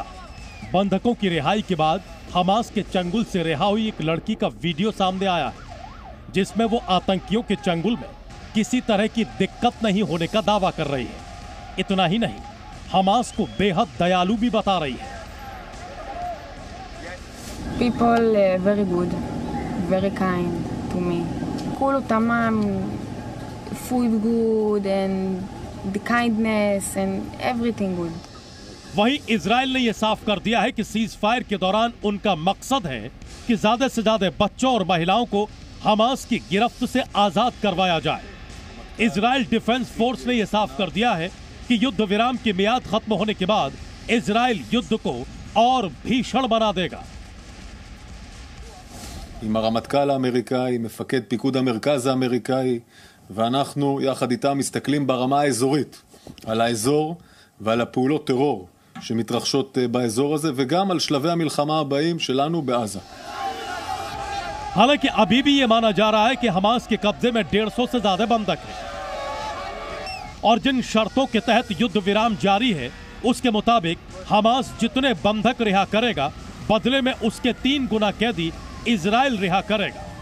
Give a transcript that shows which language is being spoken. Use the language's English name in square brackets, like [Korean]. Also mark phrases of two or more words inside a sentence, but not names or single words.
[Hindi] बंधकों की रिहाई के बाद हमास के चंगुल से रिहा हुई एक लड़की का वीडियो सामने आया है, जिसमें वो आतंकियों के चंगुल में किसी तरह की दिक्कत नहीं होने का दावा कर रही है। इतना ही नहीं, हमास को बेहद दयालु भी बता रही है। [English] People very good, very kind to me. [Hebrew] כולו תמם, [English] food good and the kindness and everything good. [Hindi] वहीं इजराइल ने यह साफ कर दिया है कि [English] cease fire [Hindi] के दौरान उनका मकसद है कि ज्यादा से ज्यादा बच्चों और महिलाओं को हमास की गिरफ्त से आजाद करवाया जाए। इजराइल डिफेंस फोर्स ने यह साफ कर दिया है कि युद्ध विराम की मियाद खत्म होने के बाद इजराइल युद्ध को और भीषण बना देगा। [Hebrew] עם הרמטכ"ל האמריקאי, מפקד פיקוד המרכז האמריקאי, ואנחנו יחד איתם מסתכלים ברמה האזורית על האזור ועל הפעולות טרור שמתרחשות באזור הזה, וגם על שלבי המלחמה הבאים שלנו בעזה. [Hindi] हालांकि अभी भी ये माना जा रहा है कि हमास के कब्जे में 150 से ज्यादा बंधक हैं और जिन शर्तों के तहत युद्ध विराम जारी है उसके मुताबिक हमास जितने बंधक रिहा करेगा, बदले में उसके 3 गुना कैदी इजराइल रिहा करेगा।